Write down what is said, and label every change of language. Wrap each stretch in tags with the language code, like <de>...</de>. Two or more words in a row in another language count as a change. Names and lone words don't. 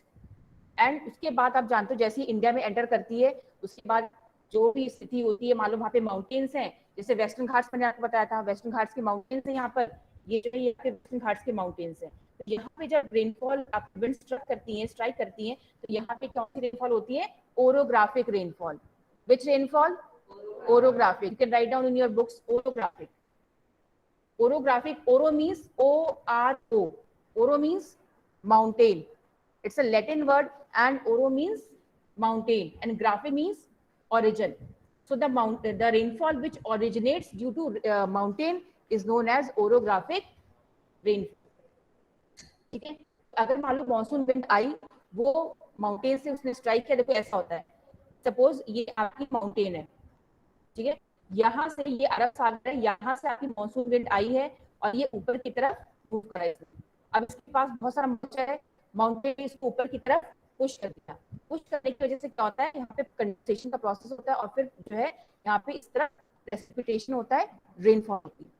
<hi>एंड उसके बाद आप जानते हो जैसे ही इंडिया में एंटर करती है उसके बाद जो भी स्थिति होती है, मालूम वहाँ पे माउंटेन्स हैं, जैसे वेस्टर्न घाट्स मैंने आपको बताया था, वेस्टर्न घाट्स के माउंटेन्स हैं यहाँ पर, ये जो है ये वेस्टर्न घाट्स के माउंटेन्स हैं, तो यहाँ पे जब रेनफॉल आप</hi> <en>wind strike</en> <hi>करती हैं, तो यहाँ पे कौन सी रेनफॉल होती है,</hi> <en>orographic rainfall. which rainfall, orographic, you can write down in your books, orographic. orographic, oro means O-R-O, oro means mountain, it's a Latin word, and oro means mountain and graphic means origin. So the rainfall which originates due to mountain is known as orographic rainfall,</en> <hi>ठीक है। अगर मान लो</hi> <en>monsoon wind</en> <hi>आई, वो माउंटेन से उसने स्ट्राइक किया, देखो ऐसा होता है, सपोज ये आपकी माउंटेन है, ठीक है, यहाँ से ये अरब सागर है, यहाँ से आपकी</hi> <en>monsoon wind</en> <hi>आई है और ये ऊपर की तरफ मूव कर रहा है। अब इसके पास बहुत सारा मॉइस्चर है, माउंटेन इसको ऊपर की तरफ पुश कर दिया, पुश करने की वजह से क्या होता है, यहाँ पे कंडेंसेशन का प्रोसेस होता है, और फिर जो है यहाँ पे इस तरह प्रेसिपिटेशन होता है, रेनफॉल होती है।</hi>